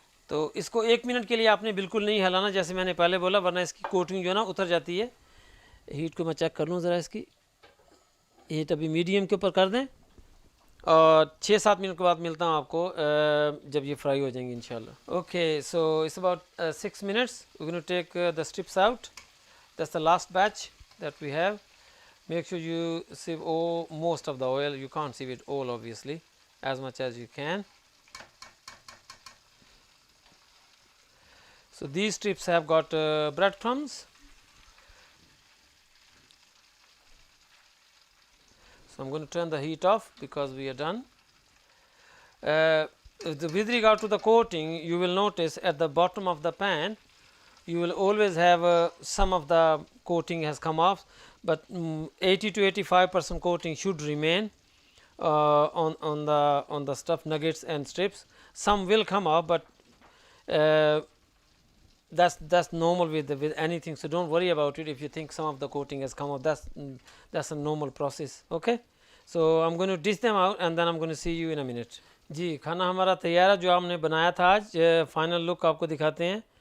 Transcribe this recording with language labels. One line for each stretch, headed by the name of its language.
Urdu: تو اس کو 1 منٹ کے لیے آپ نے بالکل نہیں ہلانا، جیسے میں نے پہلے بولا، ورنہ اس کی کوٹنگ جو ہے نا اتر جاتی ہے. ہیٹ کو میں چیک کر لوں ذرا. اس کی ہیٹ ابھی میڈیم کے اوپر کر دیں، اور 6-7 منٹ کے بعد ملتا ہوں آپ کو جب یہ فرائی ہو جائیں گے انشاءاللہ.
English: Okay, so it's about 6 minutes. We gonna take the strips out. That's the last batch that we have. Make sure you save most of the oil. You can't save it all obviously, as much as you can. So these strips have got breadcrumbs. So I'm going to turn the heat off because we are done. With regard to the coating, you will notice at the bottom of the pan you will always have some of the coating has come off, but 80 to 85% coating should remain on the stuffed nuggets and strips. Some will come off, but That's normal with anything, so don't worry about it. If you think some of the coating has come out, that's a normal process. Okay, so I'm going to dish them out and then I'm going to see you in a minute.
Urdu: جی کھانا ہمارا تیار ہے جو ہم نے بنایا تھا آج. فائنل لک آپ کو دکھاتے ہیں.